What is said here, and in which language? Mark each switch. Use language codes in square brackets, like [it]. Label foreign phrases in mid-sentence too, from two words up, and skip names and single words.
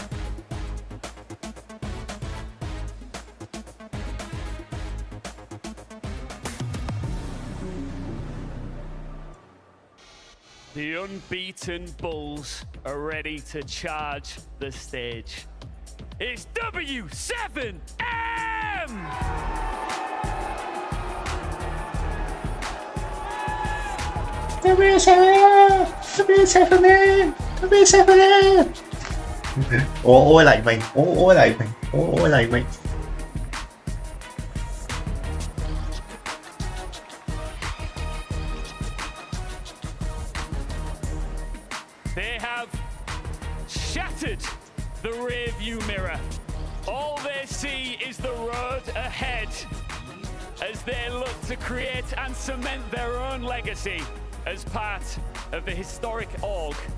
[en] The unbeaten Bulls are ready to charge the stage. It's W7M! W7M! W7M! W7M! 我黎明，我黎明，我黎明。 They have shattered the rear-view mirror. All they see is the road ahead as they look to create and cement their own legacy as part of the historic org.